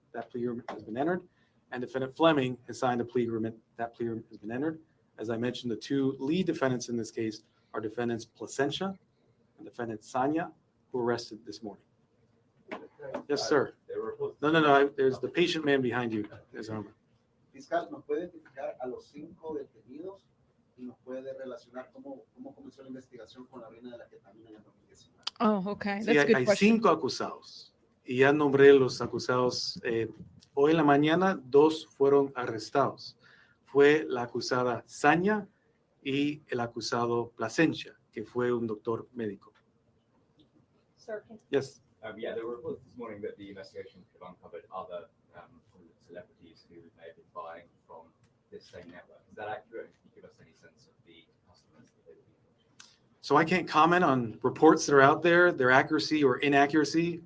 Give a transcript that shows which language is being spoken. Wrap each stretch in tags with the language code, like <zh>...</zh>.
<en>That plea agreement has been entered. And defendant Fleming has signed a plea agreement. That plea agreement has been entered. As I mentioned, the two lead defendants in this case are defendants Placencia and defendant Sanya, who were arrested this morning. Yes, sir. No. There's the patient man behind you. There's Homer.</en> <es>Fiscal, ¿nos puede identificar a los 5 detenidos y nos puede relacionar cómo comenzó la investigación con la vena de la ketamina en el 2019?</es> <en>Oh, okay.</en> <es>Sí,</es> <en>That's a good</en> <es>hay</es> <en>question.</en> <es>5 acusados y ya nombré los acusados. Hoy en la mañana 2 fueron arrestados. Fue la acusada Sanya y el acusado Placencia, que fue un doctor médico.</es> <en>Sir, can Yes. Yeah, there were reports this morning that the investigation could have uncovered other celebrities who may have been buying from this same network. Is that accurate? Can you give us any sense of the customers that they would be? So I can't comment on reports that are out there, their accuracy or inaccuracy.</en>